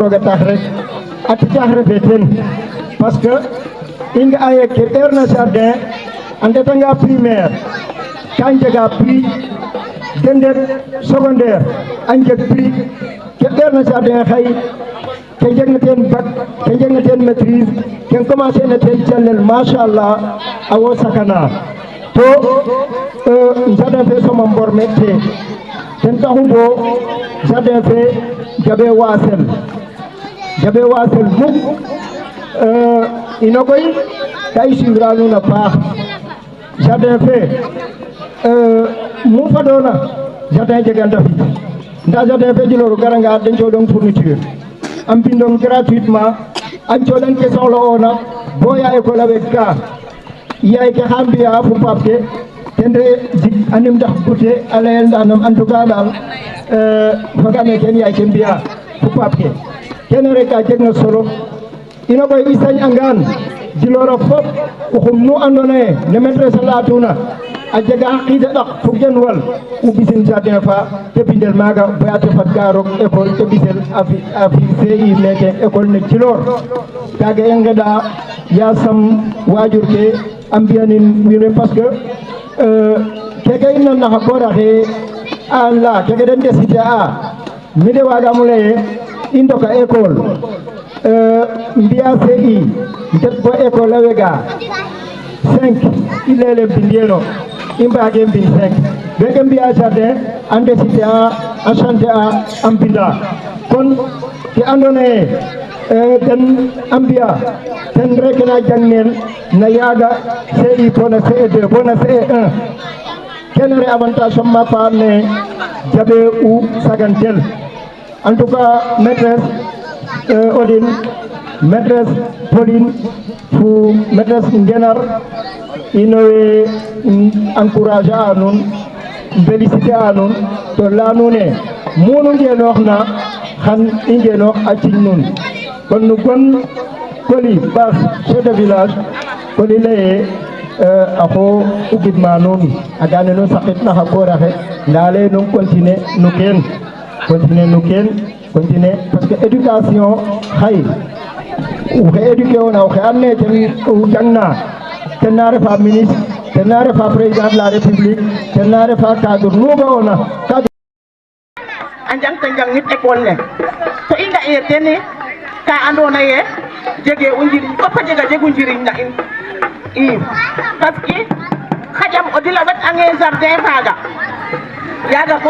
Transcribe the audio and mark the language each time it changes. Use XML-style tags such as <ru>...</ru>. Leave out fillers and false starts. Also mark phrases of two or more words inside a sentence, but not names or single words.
<srr>roog a tax rek a titax refe ten</srr> <fr>parce que</fr> <srr>i nga'a ye ke ɓeerna jardin a ndetanga primaire ka njega prix den ndet secondaire a njeg prix ke ɓeerna jardin xay ke jegna teen bac ke jegna teen maîtrise ken commencer na teen calel machallah a wo sakana to jardin fe soma mborme te ten taxu bo jardin fe jaɓe wasel muk ino koy ka i suivre nuun a paax jardin fe mu fadona jardin jegan ta fit nda jardin fe jilooru garanga den coɗong fourniture a mbindong gratuitement a coɗang ke soxla'oona bo ya école a weg ka yaay ke xa mbiya fo paap ke ten re jik anim ndax bute a layel ndanam en</srr> <fr>tout cas</fr> <srr>daal fogame ken yaay ke mbiya fo paap ke kene rek a jeg na solo ino koy i sañ'angaan jiloro fop oxum nu andoona yee ne maîtresse a layatuna a jega xa qiid a ɗak fo gen wal u ɓisin jardin fa te bindel maaga baya te fadka roog école te ɓisel a fi CI meke école ne Djilor kaaga i ngeɗa yasam waajur ke a mbi'anin wiin we</srr> <fr>parce que</fr> <srr>keke i nanna xa koor axe a la keke den décider a mi de waagaam o lay i ndoka école mbi'a CI ndet bo école a wega 5 i leyele mbindieno i mbaage mbin 5 weke mbi'a jardin a décider a chanter a mbinda kon ke andoona yee ten a mbi'a ten rek na jangnel na yaaga CI bo na CE2 bo na CE1 kene re avantage som ma pa ne jaɓe u sagantel</srr> <fr>en tout cas</fr> <srr>maîtresse Odine maîtresse Pauline fo maîtresse Ngenar ino we encourager a nuun féliciter a nuun to laya nuun e munu ngenooxna xan i ngenoox a ciñ nuun kon nu gon Coly Bass</srr> <fr>chef de village</fr> <srr>Coly laye axo u gidma nuun a gane nu saqitna xa koor axe nda lay nu continuer no keen</srr> <fr>continuer parce que éducation</fr> <srr>xay oxe éduquer ona oxe and naye ten jangna ten na refa ministre ten na refa</srr> <fr>président de la république</fr> <srr>ten na refa cadre nu ga'ona a njangta njangit école ne to i nga'e tene ka andoona yee jege o njiriñ fop a jegu njiriñ na in i</srr> <fr>parce que</fr> <srr>xaƴam o dila wet'ange jardin faaga yaaga bo</srr>